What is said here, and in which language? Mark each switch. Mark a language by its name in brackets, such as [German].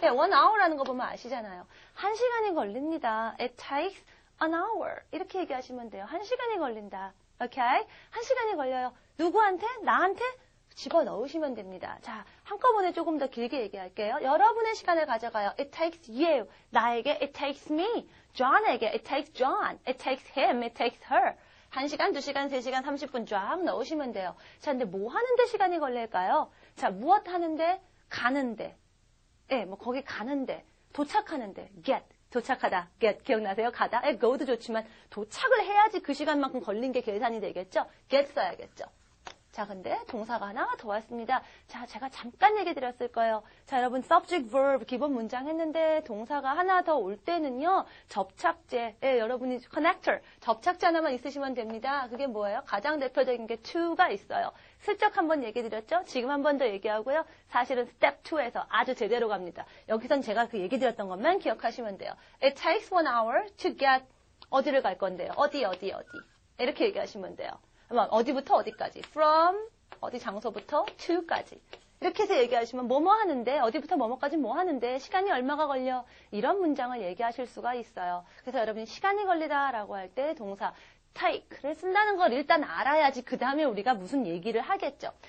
[Korean] 네, 1 hour라는 거 보면 아시잖아요. 1시간이 걸립니다. [English] It takes an hour. [Korean] 이렇게 얘기하시면 돼요. 1시간이 걸린다. 오케이? 1시간이 걸려요. 누구한테? 나한테? 집어넣으시면 됩니다. 자, 한꺼번에 조금 더 길게 얘기할게요. 여러분의 시간을 가져가요. [English] It takes you. 나에게 it takes me. John에게 it takes John. It takes him. It takes her. [Korean] 1시간, 2시간, 3시간, 30분 쫙 넣으시면 돼요. 자, 근데 뭐 하는데 시간이 걸릴까요? 자, 무엇 하는데? 가는데. 예, 뭐 거기 가는데. 도착하는데. get. 도착하다. get. 기억나세요? 가다. go도 좋지만 도착을 해야지 그 시간만큼 걸린 게 계산이 되겠죠? get 써야겠죠. 자, 근데 동사가 하나 더 왔습니다. 자, 제가 잠깐 얘기 드렸을 거예요. 자, 여러분 subject, verb 기본 문장 했는데 동사가 하나 더 올 때는요. 접착제, 여러분이 connector, 접착제 하나만 있으시면 됩니다. 그게 뭐예요? 가장 대표적인 게 to가 있어요. 슬쩍 한번 얘기 드렸죠? 지금 한 번 더 얘기하고요. 사실은 step 2에서 아주 제대로 갑니다. 여기선 제가 그 얘기 드렸던 것만 기억하시면 돼요. [English] It takes 1 hour to get [Korean] 어디를 갈 건데요? 어디. 이렇게 얘기하시면 돼요. 어디부터 어디까지? From 어디 장소부터 to까지. 이렇게 해서 얘기하시면 뭐뭐 하는데 어디부터 뭐뭐까지 뭐 하는데 시간이 얼마가 걸려? 이런 문장을 얘기하실 수가 있어요. 그래서 여러분이 시간이 걸리다라고 할 때 동사 take를 쓴다는 걸 일단 알아야지 그 다음에 우리가 무슨 얘기를 하겠죠.